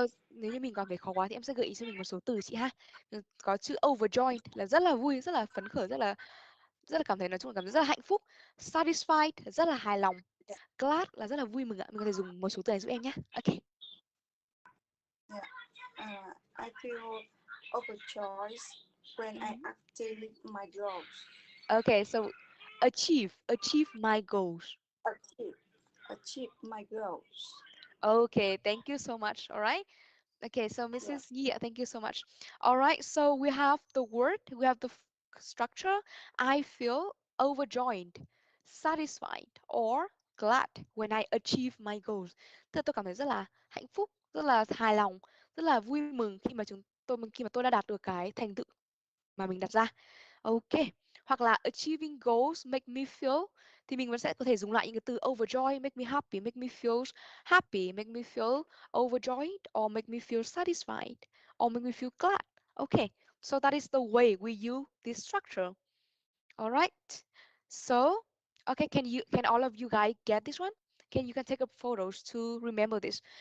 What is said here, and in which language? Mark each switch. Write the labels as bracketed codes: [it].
[vi] Nếu như mình còn thấy khó quá thì em sẽ gợi ý cho mình một số từ chị ha. Có chữ overjoyed là rất là vui, rất là phấn khởi, rất là cảm thấy, nói chung là cảm thấy rất là hạnh phúc. Satisfied là rất là hài lòng. Glad là rất là vui mừng ạ. Mình có thể dùng một số từ này giúp em nhé. [en] Okay. I feel overjoyed when I achieve my goals. Okay, so achieve my goals. Achieve my goals. Okay, thank you so much. All right. Okay, so Mrs. Yeah, thank you so much. All right, so we have the word, we have the structure. I feel overjoyed, satisfied, or glad when I achieve my goals. [vi] Tức là tôi cảm thấy rất là hạnh phúc, rất là hài lòng, rất là vui mừng khi mà tôi đã đạt được cái thành tựu mà mình đặt ra. Ok. Hoặc là [en] achieving goals make me feel, [vi] thì mình vẫn sẽ có thể dùng lại những cái từ overjoyed, [en] make me happy, make me feel overjoyed, or make me feel satisfied, or make me feel glad. Okay, so that is the way we use this structure. All right. So, okay, can all of you guys get this one? You can take up photos to remember this.